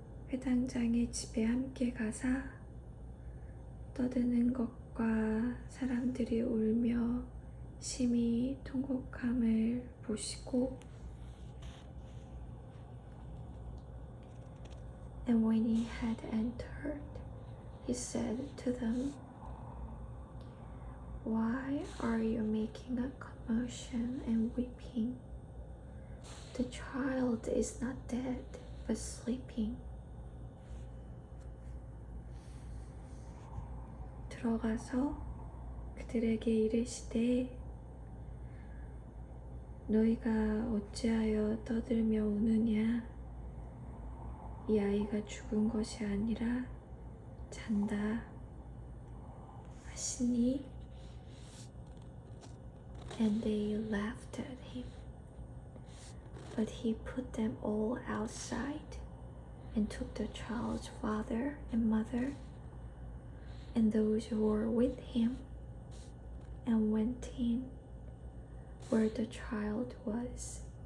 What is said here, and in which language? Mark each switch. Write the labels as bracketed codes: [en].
[ko] 회당장의 집에 함께 가사 떠드는 것과 사람들이 울며 심히 통곡함을 보시고, [en] and when he had entered, he said to them, "Why are you making a commotion and weeping? The child is not dead, but sleeping." [ko] 들어가서 그들에게 이르시되, 너희가 어찌하여 떠들며 우느냐? 이 아이가 죽은 것이 아니라 잔다 하시니, [en] and they laughed at him. But he put them all outside and took the child's father and mother and those who were with him and went in where the child was.